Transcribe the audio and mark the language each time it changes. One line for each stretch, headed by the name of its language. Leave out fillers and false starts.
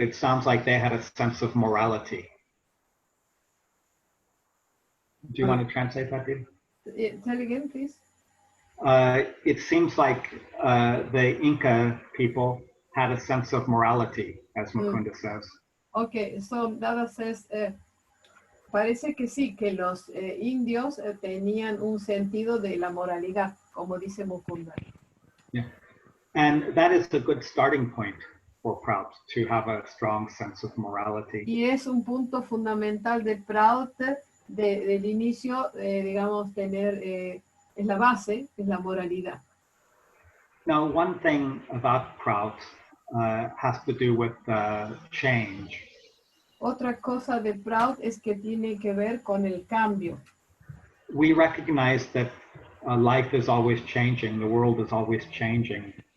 English: It sounds like they had a sense of morality. Do you want to translate that, Dee? Tell again, please. It seems like the Inca people had a sense of morality, as Mukunda says. Okay, so Dada says,
Spanish: parece que sí, que los indios tenían un sentido de la moralidad, como dice Mukunda.
English: Yeah. And that is a good starting point for Prout, to have a strong sense of morality.
Spanish: Y es un punto fundamental de Prout, del inicio, digamos, tener, es la base, es la moralidad.
English: Now, one thing about Prout has to do with change.
Spanish: Otra cosa de Prout es que tiene que ver con el cambio.
English: We recognize that life is always changing, the world is always changing.